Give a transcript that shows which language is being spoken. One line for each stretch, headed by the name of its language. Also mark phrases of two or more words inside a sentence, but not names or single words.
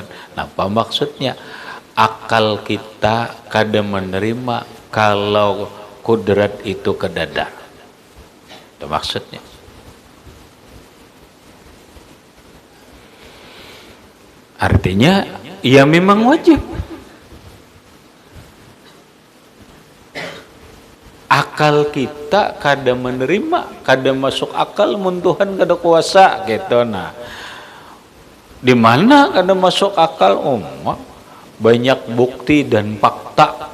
Indonesian: Apa maksudnya?
Banjar: Akal kita kada menerima kalau kudrat itu kedada.
Indonesian: Itu maksudnya. Artinya, ya memang wajib.
Banjar: Akal kita kada menerima, kada masuk akal mun Tuhan kada kuasa gitu. Nah, di mana kada masuk akal?
Indonesian: Banyak bukti dan fakta.